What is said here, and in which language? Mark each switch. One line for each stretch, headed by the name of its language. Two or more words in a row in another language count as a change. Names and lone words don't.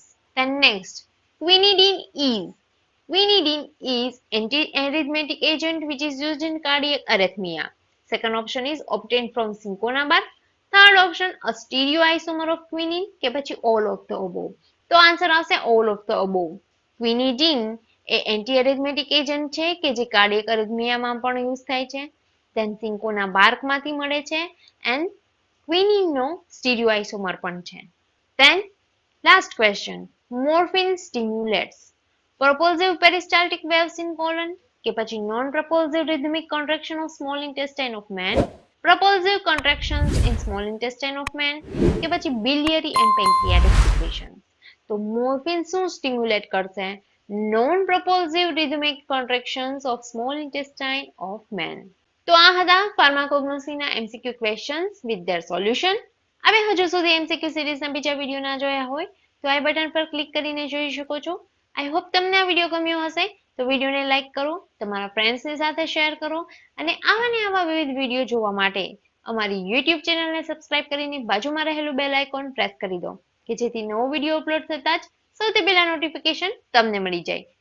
English: then next, quinidine is anti-arrhythmic agent which is used in cardiac arrhythmia. Second option is obtained from cinchona bark. Third option, a stereoisomer of quinine
Gujarati: કે પછી
English: all of the above?
Gujarati: તો આન્સર આવશે
English: all of the above.
Gujarati: ક્વિનિડીન એ
English: anti-arrhythmic agent
Gujarati: છે કે જે
English: cardiac arrhythmiaમાં
Gujarati: પણ યુઝ થાય છે. then
English: cinchona barkમાંથી
Gujarati: મળે છે and ક્વિનિનનો સ્ટીરિયોઆઇસોમર પણ છે.
English: then last question, morphine stimulates propulsive peristaltic waves in colon
Gujarati: કે પછી
English: non-propulsive rhythmic contraction of small intestine of man, propulsive contractions in small intestine of man
Gujarati: કે પછી
English: biliary and pancreatic secretions?
Gujarati: તો મોર્ફિન શું સ્ટિમ્યુલેટ કરશે?
English: non-propulsive rhythmic contractions of small intestine of man.
Gujarati: તો આ હતા ફાર્માકોગ્નોસીના
English: MCQ questions with their solution.
Gujarati: હવે હજુ સુધી
English: MCQ seriesના
Gujarati: બીજા વિડીયો ના જોયા હોય તો આ બટન પર ક્લિક કરીને જોઈ શકો છો.
English: I hope
Gujarati: તમને આ વિડીયો ગમ્યો હશે. તો વિડીયોને લાઈક કરો, તમારા ફ્રેન્ડ્સની સાથે શેર કરો અને આવા ને આવા વિવિધ વિડીયો જોવા માટે અમારી YouTube ચેનલને સબસ્ક્રાઇબ કરીને બાજુમાં રહેલું
English: bell icon
Gujarati: પ્રેસ કરી દો કે જેથી નવો વિડીયો અપલોડ થતા જ સૌથી પહેલા નોટિફિકેશન તમને મળી જાય.